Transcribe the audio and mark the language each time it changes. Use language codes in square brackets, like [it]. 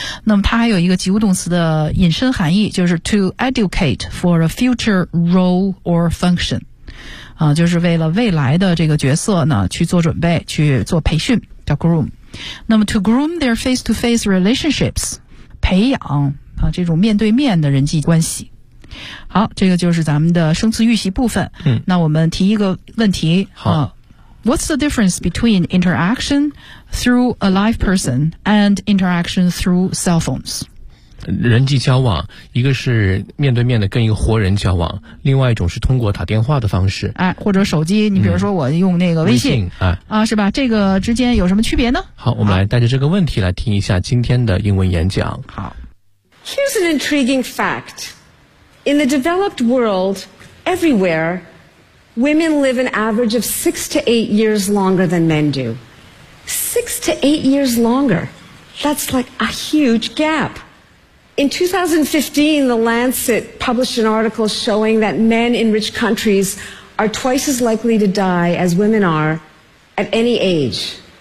[zh] 那么他还有一个及物动词的引申含义，就是 [en] to educate for a future role or function [zh] 啊，就是为了未来的这个角色呢去做准备，去做培训，叫 groom。那么 [en] to groom their face-to-face relationships， [zh] 培养啊这种面对面的人际关系。好，这个就是咱们的生词预习部分。嗯，那我们提一个问题。好， [en] What's the difference between interaction through a live person and interaction through cell phones？ [zh] 人际交往，一个是面对面的跟一个活人交往，另外一种是通过打电话的方式，哎，或者手机，你比如说我用那个微信，哎，啊，是吧？这个之间有什么区别呢？好，我们来带着这个问题来听一下今天的英文演讲。好 [en] ，Here's an intriguing fact. In the developed world, everywhere, women live an average of 6 to 8 years longer than men do. 6 to 8 years longer. That's like a huge gap. In 2015, The Lancet published an article showing that men in rich countries are twice as likely to die as women are at any age.